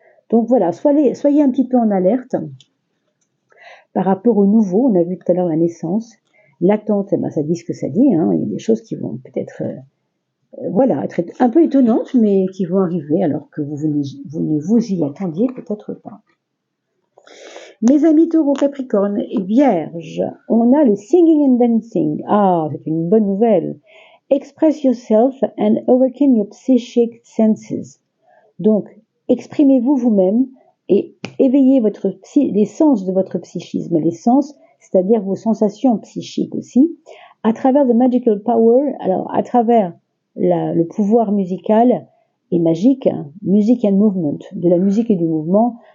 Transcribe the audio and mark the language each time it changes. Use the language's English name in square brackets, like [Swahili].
[French] Donc voilà, soyez un petit peu en alerte par rapport au nouveau, on a vu tout à l'heure la naissance, l'attente, eh ben, ça dit ce que ça dit, hein, il y a des choses qui vont peut-être... voilà, être un peu étonnantes, mais qui vont arriver alors que vous ne vous y attendiez peut-être pas. Mes amis Taureau, Capricorne et Vierge, on a le [English] singing and dancing. [French] Ah, c'est une bonne nouvelle. [English] Express yourself and awaken your psychic senses. [French] Donc, exprimez-vous vous-même et éveillez les sens de votre psychisme, les sens, c'est-à-dire vos sensations psychiques aussi, à travers [English] the magical power, [French] alors à travers le pouvoir musical et magique, hein, [English] music and movement, [French] de la musique et du mouvement.